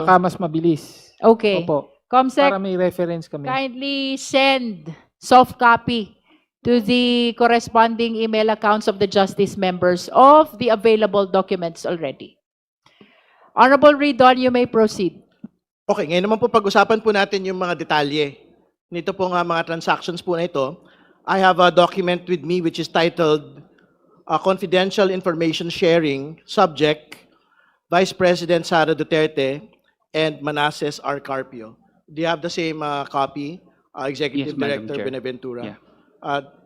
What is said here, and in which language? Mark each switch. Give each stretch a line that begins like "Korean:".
Filipino: Baka mas mabilis.
English: Okay.
Filipino: Opo.
English: COMSEC,
Filipino: Para may reference kami.
English: kindly send soft copy to the corresponding email accounts of the Justice members of the available documents already. Honorable Ridon, you may proceed.
Filipino: Okay, ngayon naman po pag-usapan po natin yung mga detalye nito po nga mga transactions po na ito.
English: I have a document with me which is titled Confidential Information Sharing, subject, Vice President Sara Duterte and Manasseh R. Carpio. Do you have the same copy, Executive Yes, Madam Director Chair. Benaventura? Yeah.